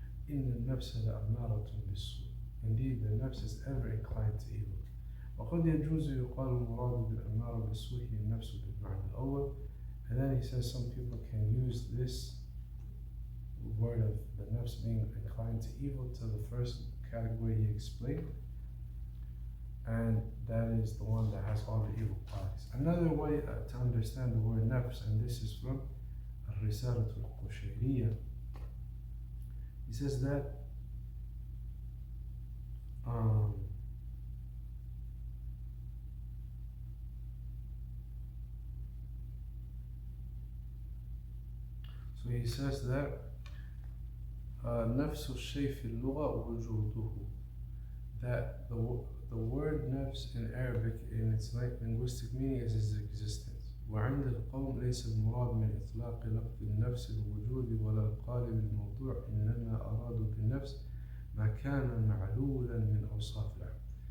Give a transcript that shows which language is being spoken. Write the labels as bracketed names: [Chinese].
[Arabic] إِنَّ النَّفْسَ لَأَمَّارَةٌ بِالسُّوءِ, [English] indeed the nafs is ever inclined to evil. [Arabic] وقد يجوز يقال المراد بالأمارة بالسوء هي النفس بالمعنى الأول. [English] And then he says some people can use this word of the nafs being inclined to evil to the first category he explained, and that is the one that has all the evil qualities. Another way to understand the word nafs, and this is from الرسالة القشيرية, he says that so he says that [Arabic] نفس الشيء في اللغة وجوده, [English] that the word nafs in Arabic in its linguistic meaning is its existence. [Arabic] وعند القوم ليس المراد من إطلاق لفظ النفس الوجود ولا القالب الموضوع، إنما أرادوا بالنفس ما كان معلولا من أوصاف العبد.